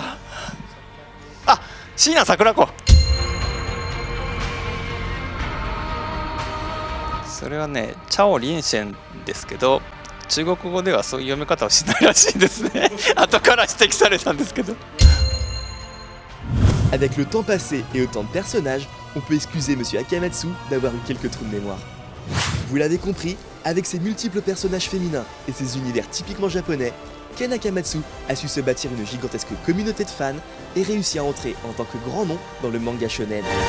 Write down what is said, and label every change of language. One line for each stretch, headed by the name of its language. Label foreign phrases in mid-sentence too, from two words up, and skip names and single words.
Japanese: あ、椎名桜子。それはね、チャオ・リンシェンですけど、中国語ではそういう読み方をしないらしいですね。後から指摘されたんですけど。
French: Avec le temps passé et autant de personnages, on peut excuser Monsieur Akamatsu d'avoir eu quelques trous de mémoire. Vous l'avez compris, avec ses multiples personnages féminins et ses univers typiquement japonais, Ken Akamatsu a su se bâtir une gigantesque communauté de fans et réussi à entrer en tant que grand nom dans le manga shonen.